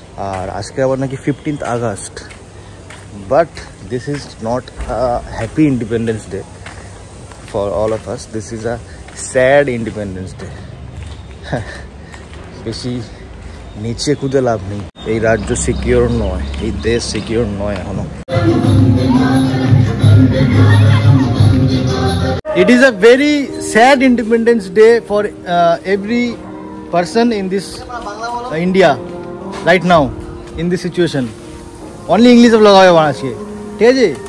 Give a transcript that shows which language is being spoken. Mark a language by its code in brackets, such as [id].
[bn] আর আজকে আবার নাকি 15th August, [en] But this is not a happy independence day for all of us, this is a sad independence day. [bn] বেশি নিচে কুদে লাভ নেই, এই রাজ্য সিকিউর নয়, এই দেশ সিকিউর নয় এখনো। [en] It is a very sad Independence Day for every person in this India right now in this situation. Only English of [hi] लगा हुआ है आजके, ठीक है जी?